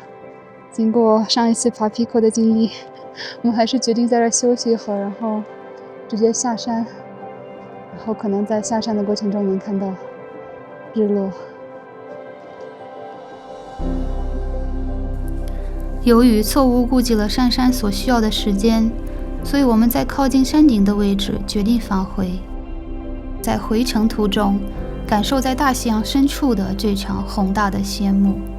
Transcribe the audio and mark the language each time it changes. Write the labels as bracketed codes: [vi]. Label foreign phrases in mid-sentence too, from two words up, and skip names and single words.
[zh] 經過上一次爬 Pico 的經歷，我們還是決定在這兒休息一會兒，然後直接下山，然後可能在下山的過程中能看到日落。由於錯誤估計了上山所需要的時間，所以我們在靠近山頂的位置決定返回。在回程途中，感受在大西洋深處的這場宏大的謝幕。